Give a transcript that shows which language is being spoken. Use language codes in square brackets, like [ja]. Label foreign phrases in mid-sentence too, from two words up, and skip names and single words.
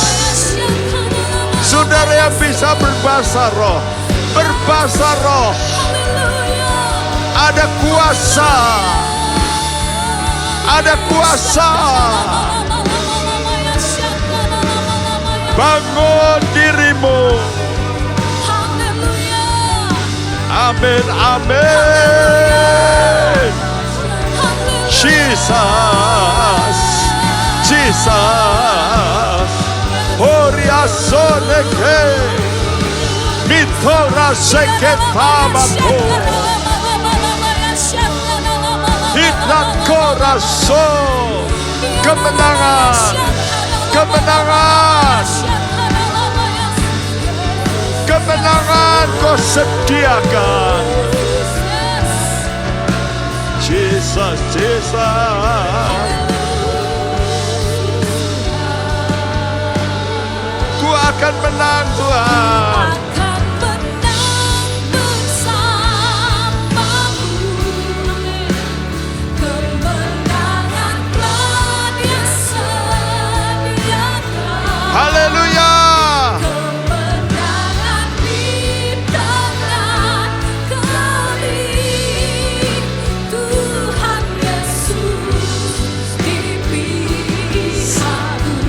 [id] Saudara yang bisa berbahasa roh, berbahasa roh. Ada kuasa, ada kuasa. Bangun dirimu. Amin, amin. Jesus, Jesus. Horiasoneke, mitora seketamato. Hitlat koraso, kemenangan, kemenangan, kemenangan kau sediakan. Jesus, Jesus. Ku akan menang Tuhan. Haleluya. Kemenangan di tangan kami, Tuhan Yesus di pihakku.